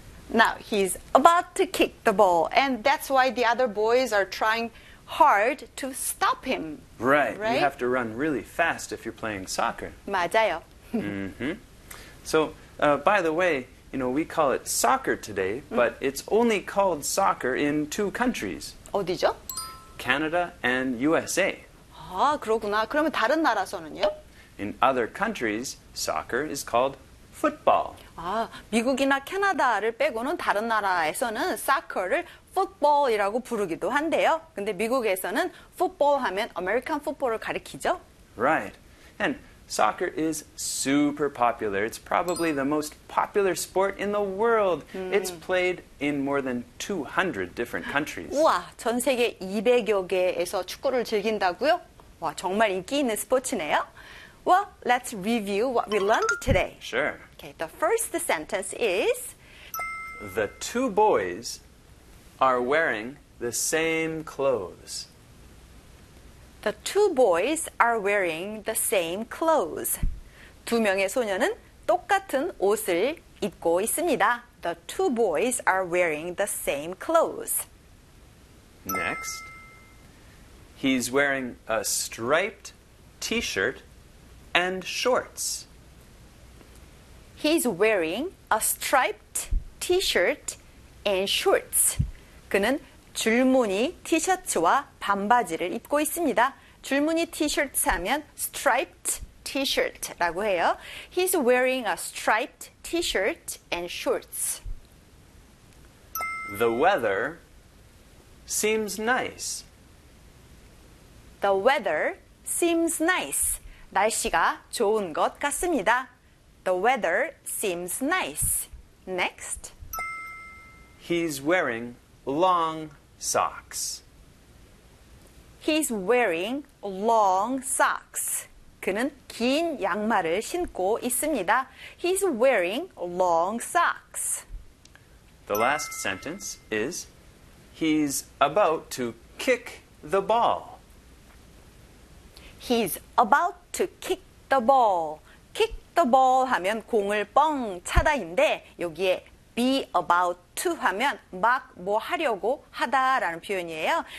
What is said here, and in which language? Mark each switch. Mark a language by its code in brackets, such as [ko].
[en] Now, he's about to kick the ball, and that's why the other boys are trying hard to stop him. Right. Right? You have to run really fast if you're playing soccer. [ko] 맞아요. Mm-hmm. [en] So, by the way, you know, we call it soccer today, but it's only called soccer in two countries. [ko] 어디죠? [en] Canada and USA. [ko] 아, 그렇구나. 그러면 다른 나라에서는요? [en] In other countries, soccer is called football. [ko] 아, 미국이나 캐나다를 빼고는 다른 나라에서는 soccer를 football이라고 부르기도 한데요. 근데 미국에서는 football 하면 American football을 가리키죠? [en] Right. And soccer is super popular. It's probably the most popular sport in the world. It's played in more than 200 different countries. [ko] 우와, 전 세계 200여 개에서 축구를 즐긴다고요? 와, 정말 인기 있는 스포츠네요. [en] Well, let's review what we learned today. Sure. Okay, the first sentence is... The two boys are wearing the same clothes. The two boys are wearing the same clothes. [ko] 두 명의 소녀는 똑같은 옷을 입고 있습니다. [en] The two boys are wearing the same clothes. Next, he's wearing a striped t-shirt and shorts. He's wearing a striped t-shirt and shorts. [ko] 그는 줄무늬 티셔츠와 반바지를 입고 있습니다. 줄무늬 티셔츠 하면 striped t-shirt라고 해요. [en] He's wearing a striped t-shirt and shorts. The weather seems nice. The weather seems nice. [ko] 날씨가 좋은 것 같습니다. [en] The weather seems nice. Next. He's wearing long socks. He's wearing long socks. [ko] 그는 긴 양말을 신고 있습니다. [en] He's wearing long socks. The last sentence is, he's about to kick the ball. He's about to kick the ball. Kick the ball [ko] 하면 공을 뻥 차다인데 여기에 be about to 하면 막 뭐 하려고 하다라는 표현이에요.